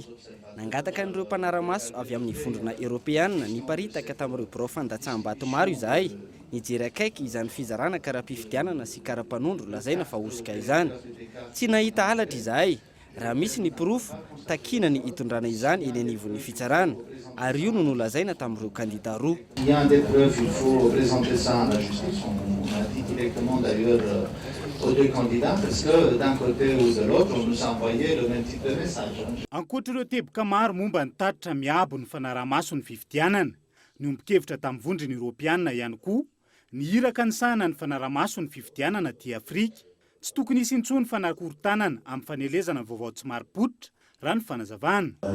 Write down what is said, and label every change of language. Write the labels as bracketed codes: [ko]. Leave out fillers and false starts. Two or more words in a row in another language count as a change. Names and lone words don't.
[mg] Nangataka n'ireo mpanaramaso avy amin'ny vondrona Europeana ny paritaka tamin'ireo birao fandatsaham-bato maro izahay. Nijery akaiky izany fizarana kara-pifidianana sy kara-panondro lazaina fa osika izany. Tsy nahita halatra izahay. Raha misy ny pirofo, takina ny hitondrana izany eny anivon'ny fitsarana. Ary io no nolazaina tamin'ireo kandida roa. [fr] Il y a des preuves, il faut présenter ça à la justice. On a dit directement d'ailleurs aux deux candidats parce que d'un côté ou de l'autre, on nous a envoyé le même type de message. [mg] Ankoatr'ireo teboka maro momba ny tatitra miabo ny fanaramaso ny fifidianana, ny ombikevitra tamin'ny vondrona Europeana ihany koa, ny iraka ny sahana ny fanaramaso ny fifidianana ty Afrika. Tsy tokony hisy intsony fanakorontanana amin'ny fanelezana vaovao tsy marim-pototra raha ny fanazavana.